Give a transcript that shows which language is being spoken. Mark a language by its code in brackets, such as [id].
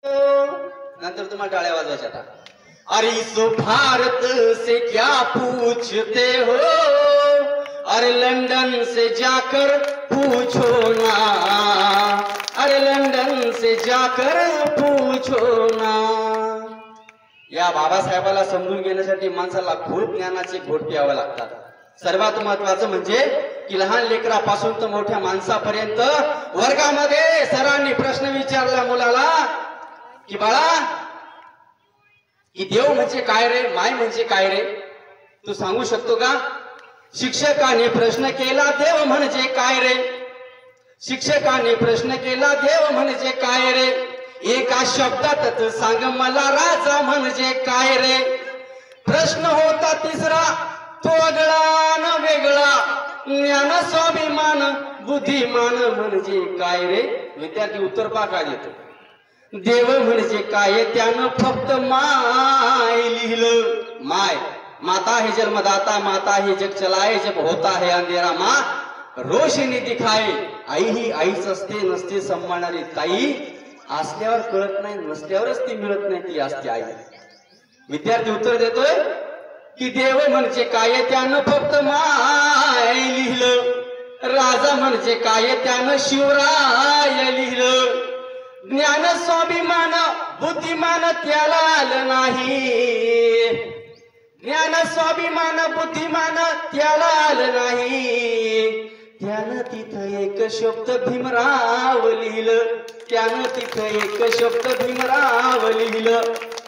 [mr] नंतर तुम्हाला टाळ्या वाजवायच्या आता। [hi] अरे इस भारत से क्या पूछते हो, अरे लंदन से जाकर पूछो ना, अरे लंदन से जाकर पूछो ना। [mr] या बाबासाहेबाला समजून घेण्यासाठी माणसाला खूप ज्ञानाचे घोट प्यावे लागतात। सर्वात महत्वाचं म्हणजे की लहान लेकरापासून तर मोठ्या माणसापर्यंत वर्गामध्ये सरांनी प्रश्न विचारला मुलाला की बाळा, की देव म्हणजे काय रे, माय म्हणजे काय रे, तू सांगू शकतो का? शिक्षकाने प्रश्न केला देव म्हणजे काय रे, शिक्षकाने प्रश्न केला देव म्हणजे काय रे, एका शब्दात सांग मला राजा म्हणजे काय रे। प्रश्न होता तिसरा तो आगळा न वेगळा, ज्ञान स्वाभिमान बुद्धिमान म्हणजे काय रे। विद्यार्थी उत्तर पहा काय देतो, देव म्हणजे काय त्यानं फक्त माय लिहिलं। [hi] माय माता है जन्मदाता, माता है जग चलाए, जब होता है अंधेरा माँ रोशनी दिखाए। [mr] आई ही आईच असते, नसते सांभाळणारी ताई, असल्यावर कळत नाही, नसल्यावरच ती मिळत नाही, ती असते आई। विद्यार्थी उत्तर देतोय की देव म्हणजे काय त्यानं फक्त माय लिहिलं, राजा म्हणजे काय त्यानं शिवराय लिहिलं, ज्ञान स्वाभिमान बुद्धिमान त्याला आलं नाही, ज्ञान स्वाभिमान बुद्धिमान त्याला आलं नाही, त्यानं तिथं एक शब्द भीमराव लिहिलं, त्यानं तिथं एक शब्द भीमराव लिहिलं।